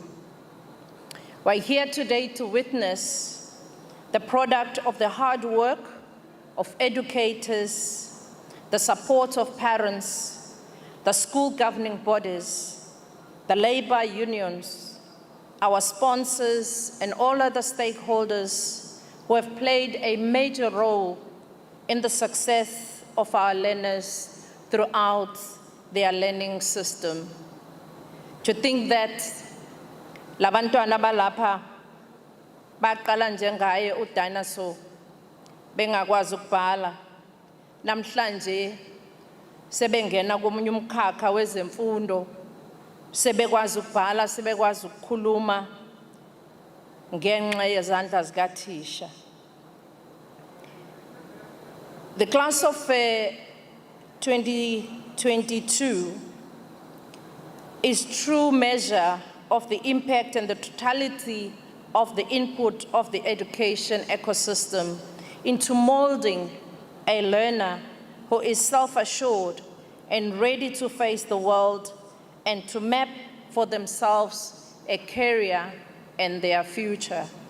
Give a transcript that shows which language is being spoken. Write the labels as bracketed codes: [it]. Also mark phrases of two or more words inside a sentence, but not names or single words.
[en] We're here today to witness the product of the hard work of educators, the support of parents, the school governing bodies, the labor unions, our sponsors, and all other stakeholders who have played a major role in the success of our learners throughout their learning system. [zu] To think that labantwana balapha baqala njengaye uDinosaur bengakwazi ukubhala namhlanje sebengena komunye umkhakha wezemfundo sebekwazi ukubhala sebekwazi ukukhuluma ngenxa yezandla zikathisha. [en] The class of 2022 is true measure of the impact and the totality of the input of the education ecosystem into molding a learner who is self-assured and ready to face the world and to map for themselves a career and their future.